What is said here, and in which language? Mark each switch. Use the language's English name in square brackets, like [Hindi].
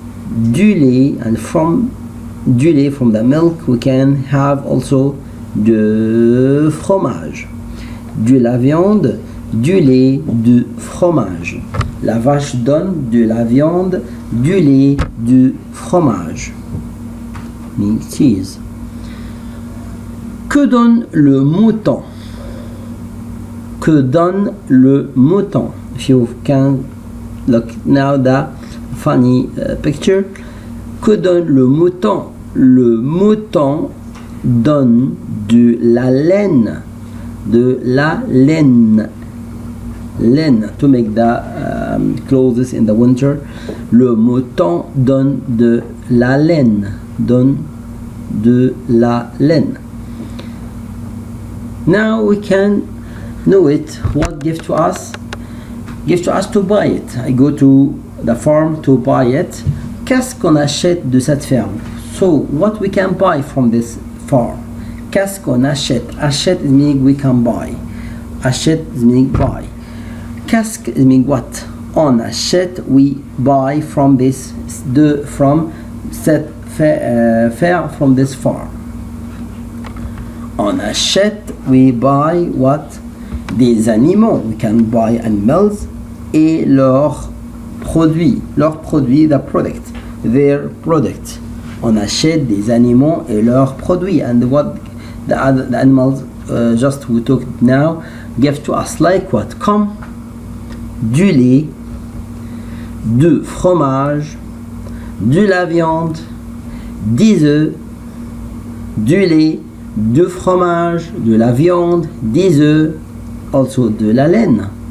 [French] du lait, [English] and from du lait, from the milk, we can have also [French] de fromage. De la viande, du lait, du fromage. La vache donne de la viande, du lait, du fromage. [English] Means cheese. [French] Que donne le mouton? Que donne le mouton? [English] If you can look now the funny picture. [French] Que donne le mouton? Le mouton donne de la laine. De la laine. [English] Laine to make the clothes in the winter. [French] Le mouton donne de la laine. Donne de la laine. [English] Now we can know it. What give to us? Give to us to buy it. I go to the farm to buy it. [French] Qu'est-ce qu'on achète de cette ferme? [English] So what we can buy from this farm? [French] Qu'est-ce qu'on achète? [English] Achète is meaning we can buy. Achète is meaning buy. Qu'est-ce is meaning what? [French] On achète, [English] we buy from this, from [French] cette [English] fair from this farm. [French] On achète, [English] we buy what? [French] Des animaux. [English] We can buy animals [French] et leurs produits. Leurs produits, [English] the product. Their product. [French] On achète des animaux et leurs produits. [English] And what the animals just we talked now give to us, like what? [French] Comme du lait, du fromage, de la viande, des œufs, du lait, du fromage, de la viande, des œufs, [English] also [French] de la laine.